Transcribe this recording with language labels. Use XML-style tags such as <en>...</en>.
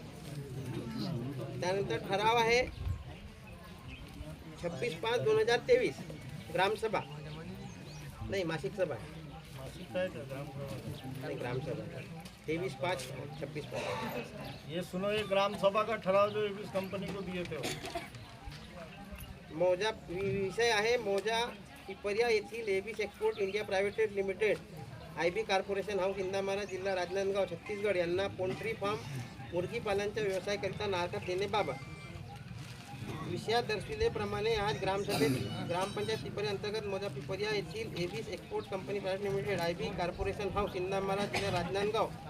<mr>त्यानंतर ठराव आहे 26/5/2023 ग्रामसभा नाही मासिक सभा नहीं ग्रामसभा 23/5/26</mr> <hi>ये सुनो, ये ग्राम सभा का ठराव जो एबिस कंपनी को दिए थे</hi> <mr>मौजा विषय आहे मौजा पिपरिया येथील एबिस export India private limited, IB corporation house, इंदामारा, जिल्हा राजनांदगाव, छत्तीसगड यांना पोल्ट्री फार्म मुर्गी पालनच्या व्यवसायाकरिता नारकत देण्याबाबत। विषयात दर्शविल्याप्रमाणे आज ग्रामसभेत ग्रामपंचायत पिपरिया अंतर्गत मौजा पिपरिया येथील एबिस export company private limited, IB corporation house, इंदामारा, जिल्हा राजनांदगाव,</mr>